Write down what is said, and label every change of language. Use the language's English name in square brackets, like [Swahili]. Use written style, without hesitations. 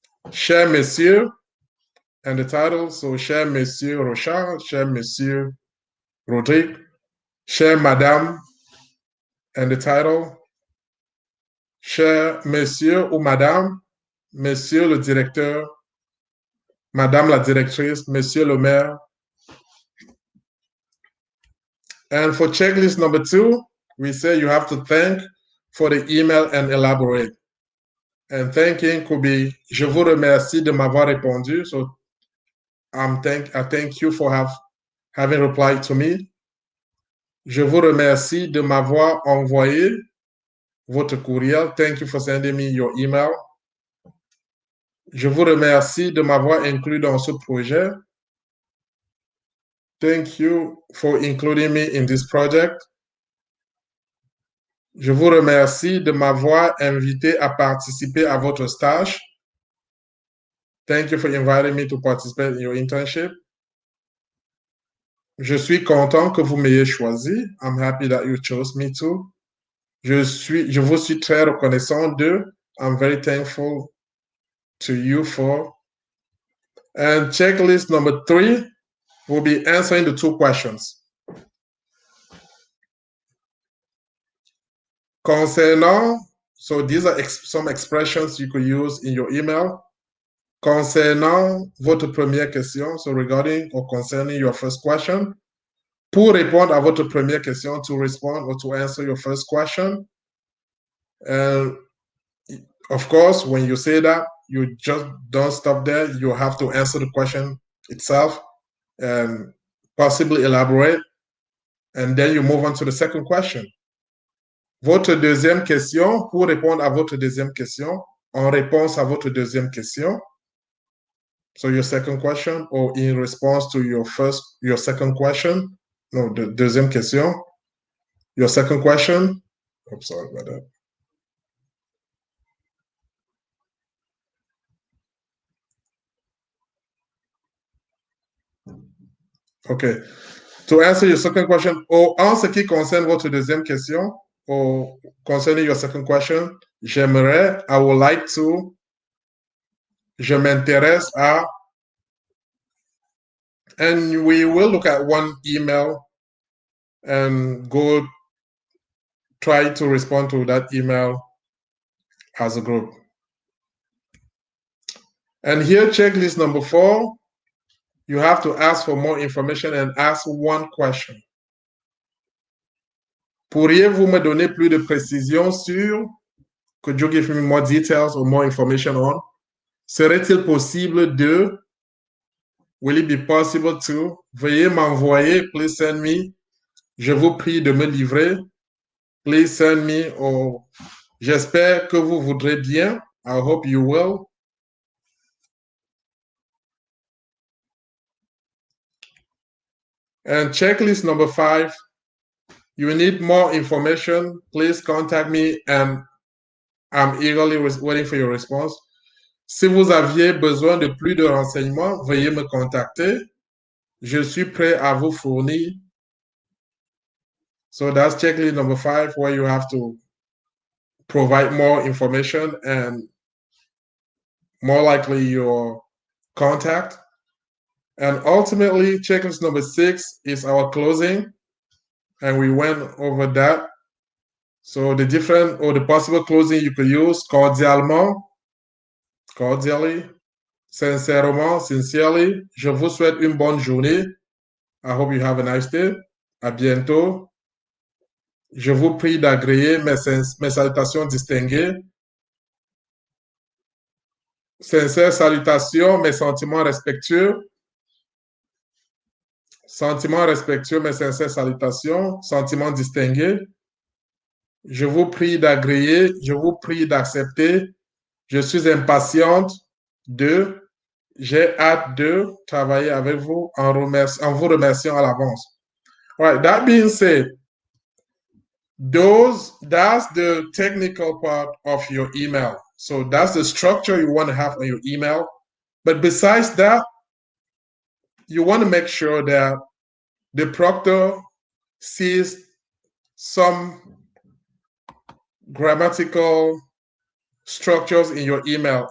[French] Cher Monsieur, [English] and the title, so [French] Cher Monsieur Rochard, Cher Monsieur Rodrigue, Cher Madame, [English] and the title, [French] Cher Monsieur ou Madame, Monsieur le directeur, Madame la directrice, Monsieur le maire. [English] And for checklist number 2, we say you have to thank for the email and elaborate. And thanking could be, [French] je vous remercie de m'avoir répondu. [English] So I thank you for having replied to me. [French] Je vous remercie de m'avoir envoyé votre courriel. [English] Thank you for sending me your email. [French] Je vous remercie de m'avoir inclus dans ce projet. [English] Thank you for including me in this project. [French] Je vous remercie de m'avoir invité à participer à votre stage. [English] Thank you for inviting me to participate in your internship. [French] Je suis content que vous m'ayez choisi. [English] I'm happy that you chose me too. [French] Je vous suis très reconnaissant de. [English] I'm very thankful to you for. And checklist number 3 will be answering the 2 questions. Concernant, so these are some expressions you could use in your email. [French] Concernant votre première question, [English] so regarding or concerning your first question. [French] Pour répondre à votre première question, [English] to respond or to answer your first question. And of course, when you say that, you just don't stop there. You have to answer the question itself and possibly elaborate. And then you move on to the second question. [French] Votre deuxième question, pour répondre à votre deuxième question, en réponse à votre deuxième question. [English] So your second question, or in response to your second question. No, the deuxième question. Your second question. I'm sorry about that. Okay. To answer your second question, [French] ou en ce qui concerne votre deuxième question, [English] or concerning your second question, [French] j'aimerais, [English] I would like to, [French] je m'intéresse à, [English] and we will look at one email and go try to respond to that email as a group. And here, checklist number 4, you have to ask for more information and ask one question. [French] Pourriez-vous me donner plus de précisions sur? [English] Could you give me more details or more information on? [French] Serait-il possible de? [English] Will it be possible to? [French] Veuillez m'envoyer, [English] please send me. [French] Je vous prie de me livrer. [English] Please send me, or [French] j'espère que vous voudrez bien. [English] I hope you will. And checklist number 5, you need more information, please contact me and I'm eagerly waiting for your response. [French] Si vous aviez besoin de plus de renseignements, veuillez me contacter. Je suis prêt à vous fournir. [English] So that's checklist number 5, where you have to provide more information, and more likely your contact. And ultimately, checklist number 6 is our closing. And we went over that. So the different or the possible closing you could use: cordialement, cordially, sincèrement, sincerely. [French] Je vous souhaite une bonne journée. [English] I hope you have a nice day. [French] À bientôt. Je vous prie d'agréer mes salutations distinguées. Sincères salutations, mes sentiments respectueux. Sentiments respectueux, mes sincères salutations. Sentiments distingués. Je vous prie d'agréer, je vous prie d'accepter. Je suis impatiente de, j'ai hâte de travailler avec vous en vous remerciant à l'avance. [English] All right, that being said, that's the technical part of your email. So that's the structure you want to have on your email. But besides that, you want to make sure that the proctor sees some grammatical structures in your email.